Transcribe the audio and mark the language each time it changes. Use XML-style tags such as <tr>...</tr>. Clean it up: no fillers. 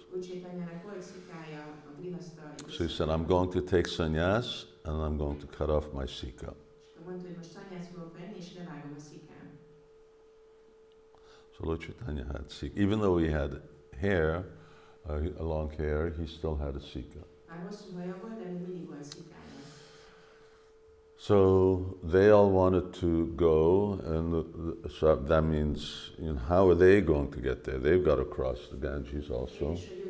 <hu>Lord Caitanyának volt szikája a grihastha.</hu> <en>So he said, I'm going to take sannyas and I'm going to cut off my sika.</en> <hu>Mondta, hogy most sannyást fogok venni, és levágom a szikám.</hu> <en>So Lord Caitanya had sika. Even though he had hair, long hair, he still had a sika.</en> <hu>Már hosszú haja volt, de még mindig volt szikája.</hu> <en>So they all wanted to go, and so that means, how are they going to get there? They've got to cross the Ganges also.</en>